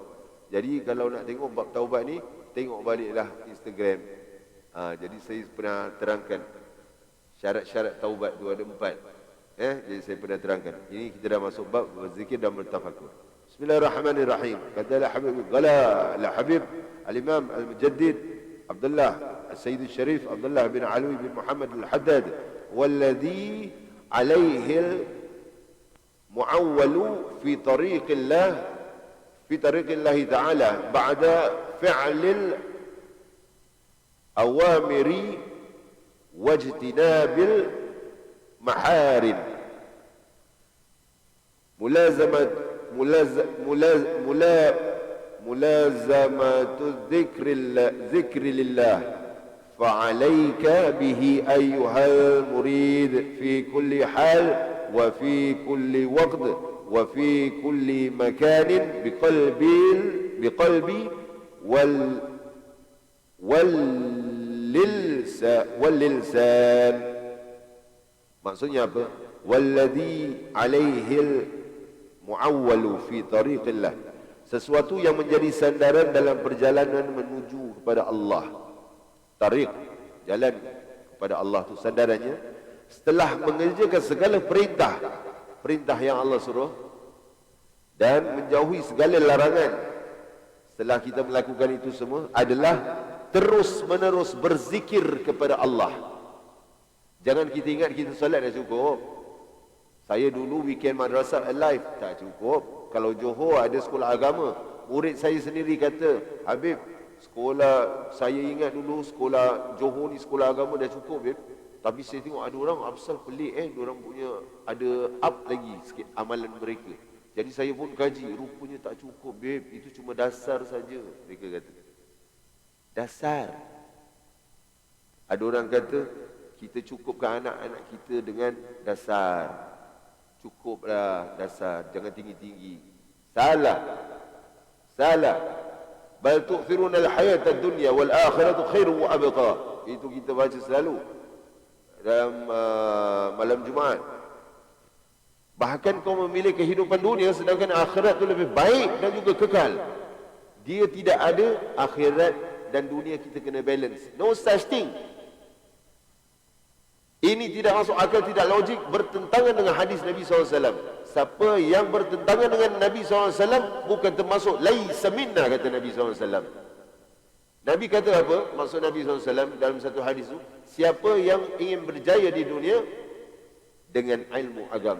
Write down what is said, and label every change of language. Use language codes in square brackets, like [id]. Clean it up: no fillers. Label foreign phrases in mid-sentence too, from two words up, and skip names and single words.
[ms] Jadi kalau nak tengok bab taubat ni, tengok baliklah Instagram. Jadi saya pernah terangkan syarat-syarat taubat tu ada 4. Jadi saya pernah terangkan. Ini kita dah masuk bab berzikir dan bertafakur. Bismillahirrahmanirrahim. [ar] Katalah Habib Habib Al-Imam Al-Mujaddid Abdullah Al-Sayyid Al-Sharif Abdullah bin Alwi bin Muhammad Al-Haddad, والذي عليه المعول في طريق الله في طريق الله تعالى بعد فعل الأوامر واجتناب المحارم ملازمة ذكر لله فعليك به أيها المريد في كل حال وفي كل وقت وفي كل مكان بقلبي واللسان. [ms] Maksudnya apa? [ar] والذي عليه المعول في طريق الله. [ms] Sesuatu yang menjadi sandaran dalam perjalanan menuju kepada Allah. Tariq, jalan kepada Allah tu sandarannya. Setelah mengerjakan segala perintah yang Allah suruh, dan menjauhi segala larangan, setelah kita melakukan itu semua adalah terus menerus berzikir kepada Allah. Jangan kita ingat kita solat dah cukup. Saya dulu weekend madrasah alive, tak cukup. Kalau Johor ada sekolah agama, murid saya sendiri kata, Habib, sekolah saya ingat dulu sekolah Johor ni sekolah agama dah cukup, Habib. Tapi saya tengok ada orang apasal pelik diorang punya ada up lagi sikit amalan mereka. Jadi saya pun kaji, rupanya tak cukup, Habib. Itu cuma dasar saja, mereka kata. Dasar. Ada orang kata kita cukupkan anak-anak kita dengan dasar. Cukuplah dasar, jangan tinggi-tinggi. Salah. Salah. [ar] بل تؤثرون الحياة الدنيا والآخرة خير وأبقى. [ms] Itu kita baca selalu dalam malam Jumaat. Bahkan kau memilih kehidupan dunia sedangkan akhirat itu lebih baik dan juga kekal. Dia tidak ada akhirat dan dunia, kita kena balance. [en] No such thing. [ms] Ini tidak masuk akal, tidak logik, bertentangan dengan hadis Nabi SAW. Siapa yang bertentangan dengan Nabi SAW bukan termasuk [ar] ليس منا, [ms] kata Nabi SAW. Nabi kata apa? Maksud Nabi SAW dalam satu hadis itu, siapa yang ingin berjaya di dunia dengan ilmu agama.